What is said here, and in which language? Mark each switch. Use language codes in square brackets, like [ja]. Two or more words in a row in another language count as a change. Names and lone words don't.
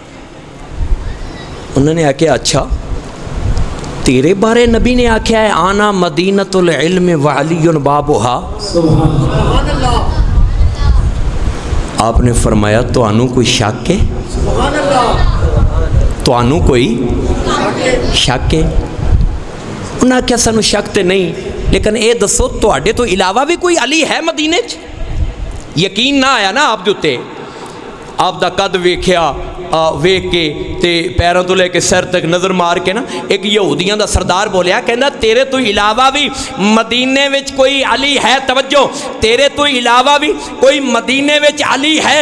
[pa] انہوں نے آکھیا اچھا تیرے بارے نبی نے آکھیا ہے [ar] آنا مدینۃ العلم وعلی بابوہا، [pa] سبحان اللہ۔ آپ نے فرمایا تو انہوں کوئی شک ہے؟ سبحان اللہ۔ تو انہوں کوئی شک ہے؟ انہوں نے آکھیا سانو شک تے نہیں، لیکن یہ دسو تواڈے تو علاوہ بھی کوئی علی ہے مدینے چ؟ یقین نہ آیا نا آپ دے اتے، آپ دا قد ویکھیا، ویکھ کے تے پیروں تو لے کے سر تک نظر مار کے نا ایک یہودیاں دا سردار بولیا، کہندا تیرے تو علاوہ بھی مدینے وچ کوئی علی ہے؟ توجہ، تیرے تو علاوہ بھی کوئی مدینے وچ علی ہے؟